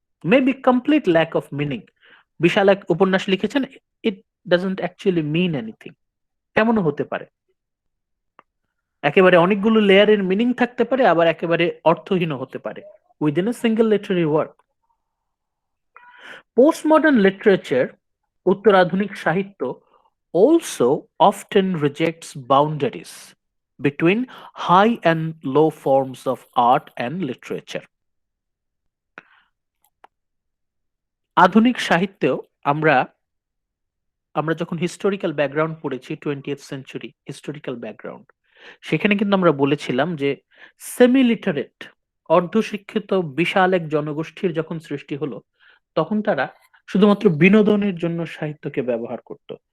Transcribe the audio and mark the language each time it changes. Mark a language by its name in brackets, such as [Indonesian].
[English] maybe complete lack of meaning, [Bangla] বিশাল এক উপন্যাস লিখেছেন, [English] it doesn't actually mean anything, [Bangla] এমনও হতে পারে। একেবারে অনেকগুলো লেয়ারের মিনিং থাকতে পারে, আবার একেবারে অর্থহীনও হতে পারে [English] Within a single literary work. Postmodern literature, [Bangla] উত্তরাধুনিক সাহিত্য, [English] also often rejects boundaries between high and low forms of art and literature. [Bangla] আধুনিক সাহিত্যেও আমরা আমরা যখন হিস্টোরিক্যাল ব্যাকগ্রাউন্ড পড়েছি, 20th সেঞ্চুরি হিস্টোরিক্যাল ব্যাকগ্রাউন্ড, সেখানে কিন্তু আমরা বলেছিলাম যে সেমি লিটারেট, অর্ধশিক্ষিত বিশাল এক জনগোষ্ঠীর যখন সৃষ্টি হলো, তখন তারা শুধুমাত্র বিনোদনের জন্য সাহিত্যকে ব্যবহার করত।